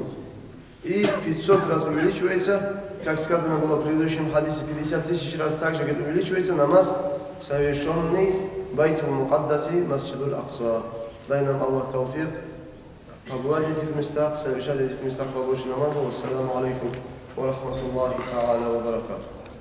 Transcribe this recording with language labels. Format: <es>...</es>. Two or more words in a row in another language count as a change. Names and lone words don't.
<ru>И 500 раз увеличивается, как сказано было в предыдущем хадисе, 50 тысяч раз также увеличивается намаз, совершенный в Байтул Мукаддаси, Масджид аль-Акса. Дай нам Аллах тауфик, побывать в этих местах, совершать в этих местах побольше намазов.</ru> <ar>السلام عليكم ورحمة الله تعالى وبركاته.</ar>